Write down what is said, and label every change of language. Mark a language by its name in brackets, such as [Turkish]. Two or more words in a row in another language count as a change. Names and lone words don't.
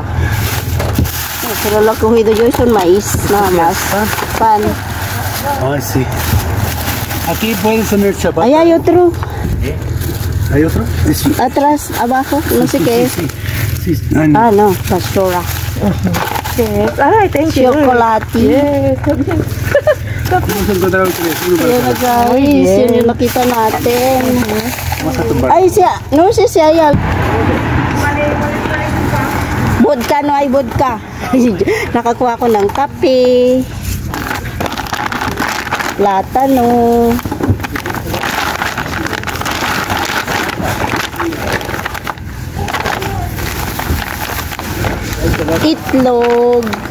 [Spanish] No, pero lo cogido yo son maíz, nada más. Pan. Ay, sí. Aquí puedes tener chapatas. Ahí hay otro. ¿Hay otro? Sí. Atrás, abajo, no sé qué es. Sí. Ay, no. Ah, no, basura. [English] Yes. Ay, thank you. Chocolate. Yes. [Spanish] Vamos a encontrar el teléfono para [Filipino] Ayan na [Spanish] atrás. [Filipino] guys, yun yung nakita natin. [Spanish] Vamos a tumbar. [Filipino] Ay, siya, [Spanish] no sé si hay algo. Vodka, no hay vodka. [Filipino] Nakakuha ko ng kape. Platano. Itlog.